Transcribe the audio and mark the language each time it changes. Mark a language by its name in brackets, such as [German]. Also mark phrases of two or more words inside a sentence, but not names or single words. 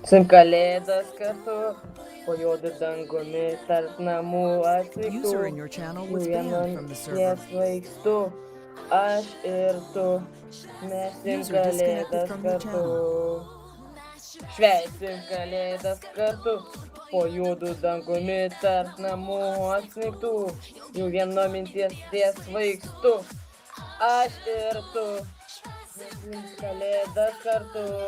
[Lithuanian] Švęsim kalėdas kartu, po juodu dangumi tarp namų apsnigtų. [English] User in your channel was banned from the server. [Lithuanian] Svaigstu, aš ir tu. Švęsim [English] User disconnected [Lithuanian] kalėdas [English] from your [Lithuanian] kartu. Švęsim kalėdas kartu, po juodu dangumi tarp namų apsnigtų. Jų vieno minties svaigstu, aš ir tu. Švęsim kalėdas kartu.